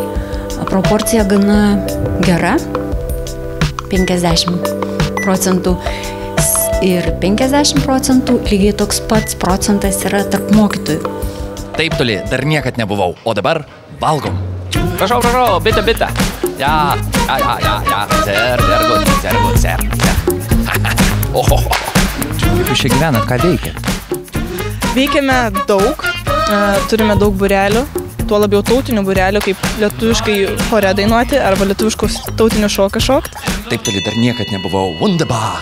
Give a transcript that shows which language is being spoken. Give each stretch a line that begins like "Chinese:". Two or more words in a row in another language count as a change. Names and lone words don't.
Lithuanian: Proporcija gana gera, 50% ir 50%, lygiai toks pats procentas yra tarp mokytojų. Taip toli dar niekad nebuvau, o dabar valgom. Prašau,
German: bitte. Ja, sehr gut.
Lithuanian: Kaip jūs čia gyvenat, ką veikia? Veikiame daug, turime daug būrelių, tuo labiau tautinių būrelių, kaip lietuviškai chore dainuoti arba lietuviškus tautinių šoką šokti. Taip toli dar niekad nebuvau. Wunderbar.